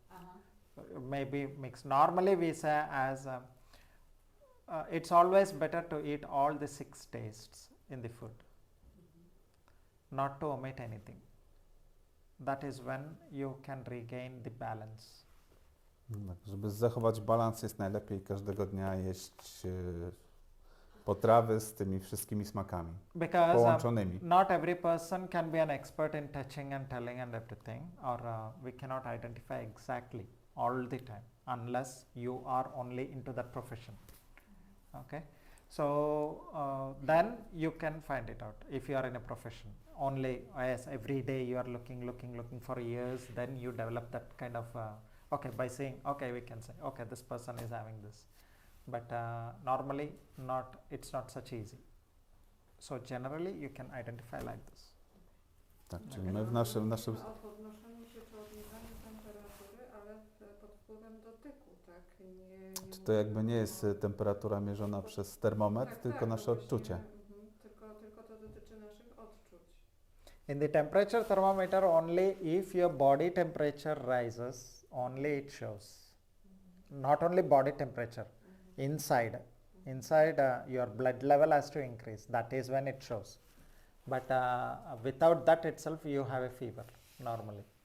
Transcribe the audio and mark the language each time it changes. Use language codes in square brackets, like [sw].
[en] Uh-huh. maybe mix. Normally we say as it's always better to eat all the 6 tastes in the food, not to omit anything. That is when you can regain the balance. [pl] Tak, żeby zachować balans, jest najlepiej każdego dnia jeść potrawy z tymi wszystkimi smakami [en] Because [pl] połączonymi. [en] not every person can be an expert in touching and telling and everything, or we cannot identify exactly all the time unless you are only into that profession. Okay, so then you can find it out if you are in a profession. Only as every day you are looking for years, then you develop that kind of okay, by saying okay, we can say okay, this person is having this, but normally it's not such easy. So generally you can identify like this. [pl] Tak, czyli my w naszym O podnoszeniu się czy obniżaniu temperatury, ale pod wpływem dotyku, tak? Nie to jakby nie jest temperatura mierzona przez termometr, tak, tylko tak, nasze to właśnie, odczucie. Tylko to dotyczy naszych odczuć. [en] In the temperature thermometer, only if your body temperature rises, only it shows. Not only body temperature, inside your blood level has to increase. That is when it shows. But without that itself, you have a fever normally.